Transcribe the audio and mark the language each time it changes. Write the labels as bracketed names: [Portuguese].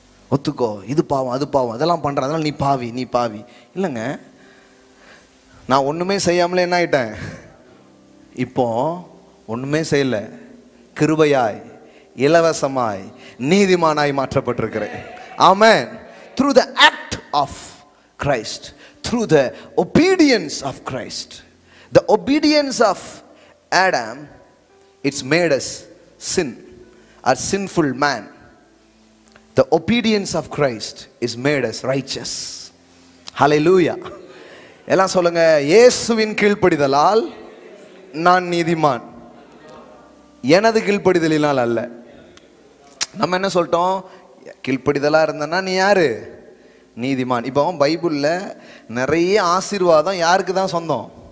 [Tamil] ஒத்துக்கோ, இது பாவம் அது பாவம் அதெல்லாம் பண்ற, அதனால நீ பாவி நீ பாவி. இல்லைங்க, நான் ஒண்ணுமே செய்யாமலே என்ன ஆயிட்டேன்? இப்போ ஒண்ணுமே செய்யல, கிருபையாய் இலவசமாய் நீதிமானாய் மாற்றப்பட்டிருக்கிறேன். ஆமென். [English] through the act of Christ, through the obedience of Christ. The obedience of Adam, it's made us sin, a sinful man. The obedience of Christ is made us righteous. Hallelujah. [Tamil] எல்லாம் சொல்லுங்க, இயேசுவின் கீழ்ப்படிதலால் நான் நீதிமான், எனது கீழ்ப்படிதலினால் அல்ல. நம்ம என்ன சொல்லிட்டோம்? கீழ்ப்படிதலா இருந்தனா நீ யாரு? நீதிமான். இப்போ பைபிள்ல நிறைய ஆசீர்வாதம் யாருக்கு தான் சொந்தம்?